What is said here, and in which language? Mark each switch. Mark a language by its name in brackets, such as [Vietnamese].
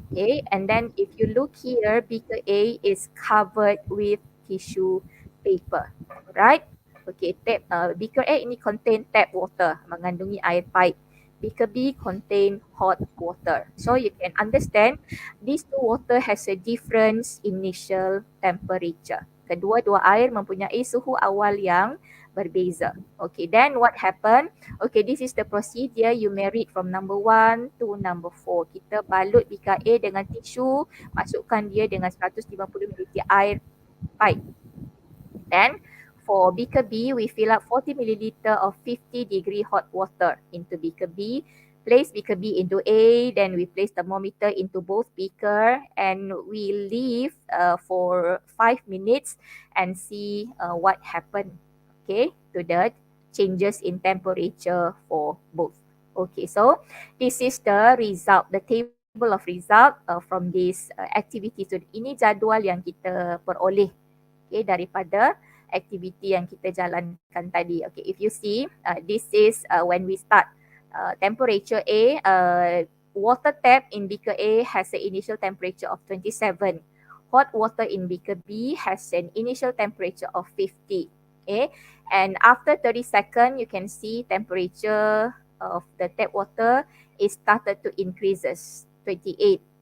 [English] Okay, and then if you look here, beaker A is covered with tissue paper, right? Okay, beaker A ini contain tap water, [Malay] mengandungi air pipe. [English] Beaker B contain hot water. So you can understand these two water has a different initial temperature. [Malay] Kedua-dua air mempunyai suhu awal yang berbeza. [English] Okay, then what happened? Okay, this is the procedure you may read from number 1 to number 4. [Malay] Kita balut beaker A dengan tisu, masukkan dia dengan 150 ml air pipe. [English] Then for beaker B, we fill up 40 ml of 50 degree hot water into beaker B. Place beaker B into A, then we place thermometer into both beaker and we leave for 5 minutes and see what happened, okay, to the changes in temperature for both. Okay, so this is the result, the table of result from this activity. [Malay] So ini jadual yang kita peroleh, okay, daripada aktiviti yang kita jalankan tadi. [English] Okay, if you see, this is when we start. Temperature A, water tap in beaker A has an initial temperature of 27. Hot water in beaker B has an initial temperature of 50. Okay, and after 30 seconds, you can see temperature of the tap water is started to increases 28.